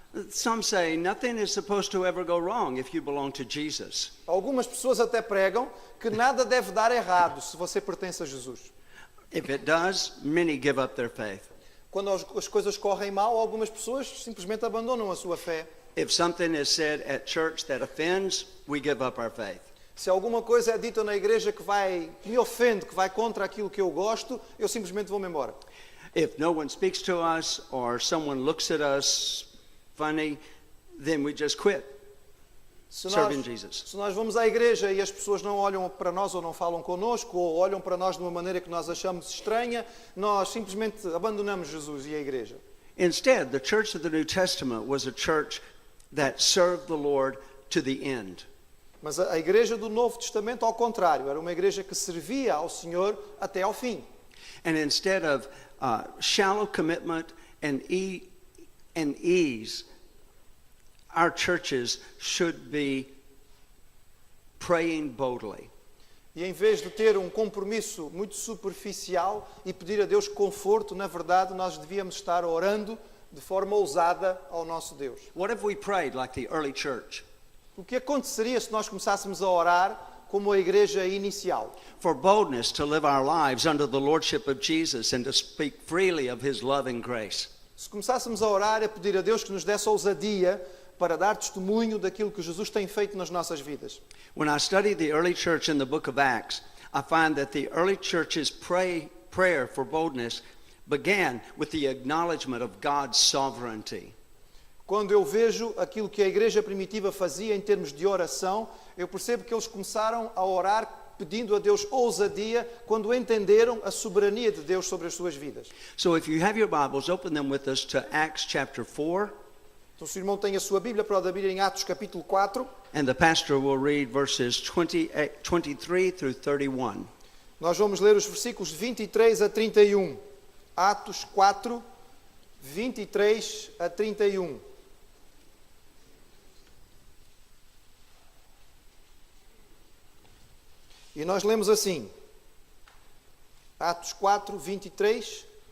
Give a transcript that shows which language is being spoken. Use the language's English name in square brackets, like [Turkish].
[English] Some say nothing is supposed to ever go wrong if you belong to Jesus. [Portuguese] Algumas pessoas até pregam que nada deve dar errado se você pertence a Jesus. [English] If it does, many give up their faith. [Portuguese] Quando as coisas correm mal, algumas pessoas simplesmente abandonam a sua fé. [English] If something is said at church that offends, we give up our faith. [Portuguese] Se alguma coisa é dita na igreja que me ofende, que vai contra aquilo que eu gosto, eu simplesmente vou-me embora. [English] If no one speaks to us or someone looks at us funny, then we just quit serving Jesus. [Portuguese] Se nós vamos à igreja e as pessoas não olham para nós ou não falam connosco, ou olham para nós de uma maneira que nós achamos estranha, nós simplesmente abandonamos Jesus e a igreja. [English] Instead, the church of the New Testament was a church that served the Lord to the end. [Portuguese] Mas a igreja do Novo Testamento, ao contrário, era uma igreja que servia ao Senhor até ao fim. [English] And instead of shallow commitment and ease, our churches should be praying boldly. [Portuguese] E em vez de ter um compromisso muito superficial e pedir a Deus conforto, na verdade, nós devíamos estar orando de forma ousada ao nosso Deus. [English] What if we prayed like the early church? [Portuguese] O que aconteceria se nós começássemos a orar como a igreja inicial? [English] For boldness to live our lives under the lordship of Jesus and to speak freely of his love and grace. [Portuguese] Se começássemos a orar e a pedir a Deus que nos desse ousadia para dar testemunho daquilo que Jesus tem feito nas nossas vidas. [English] When I study the early church in the book of Acts, I find that the early church's prayer for boldness began with the acknowledgement of God's sovereignty. [Portuguese] Quando eu vejo aquilo que a igreja primitiva fazia em termos de oração, eu percebo que eles começaram a orar pedindo a Deus ousadia quando entenderam a soberania de Deus sobre as suas vidas. [English] So if you have your Bibles, open them with us to Acts chapter 4. [Portuguese] Então, se o irmão tem a sua Bíblia, pode abrir em Atos capítulo 4. [English] And the pastor will read verses 23 through 31. [Portuguese] Nós vamos ler os versículos de 23 a 31. Atos 4, 23 a 31. E nós lemos assim. Atos 4, 23.